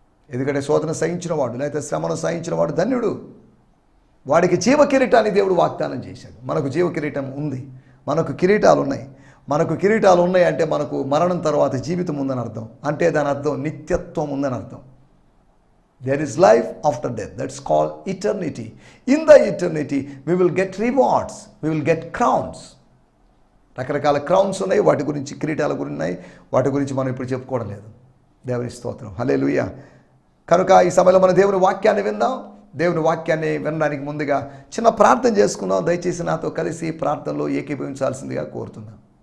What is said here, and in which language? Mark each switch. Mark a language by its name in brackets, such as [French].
[Telugu] ఎందుకంటే శోధన సహించిన వాడు, లేకపోతే శ్రమను సహించిన వాడు ధన్యుడు. వాడికి జీవ కిరీటాన్ని దేవుడు వాగ్దానం చేశాడు. మనకు జీవ కిరీటం ఉంది, మనకు కిరీటాలు ఉన్నాయి. మనకు కిరీటాలు ఉన్నాయి అంటే మనకు మరణం తర్వాత జీవితం ఉందని అర్థం. అంటే దాని అర్థం నిత్యత్వం ఉందని అర్థం. [English] There is life after death. That's called eternity. In the eternity, we will get rewards. We will get crowns. [Telugu] రకరకాల క్రౌన్స్ ఉన్నాయి, వాటి గురించి, కిరీటాల గురించి ఉన్నాయి, వాటి గురించి మనం ఇప్పుడు చెప్పుకోవడం లేదు. దేవుని స్తోత్రం, హల్లెలూయా. కనుక ఈ సమయంలో మన దేవుని వాక్యాన్ని విందాం. దేవుని వాక్యాన్ని వినడానికి ముందుగా చిన్న ప్రార్థన చేసుకుందాం. దయచేసి నాతో కలిసి ప్రార్థనలో ఏకీభవించాల్సిందిగా కోరుతున్నాం.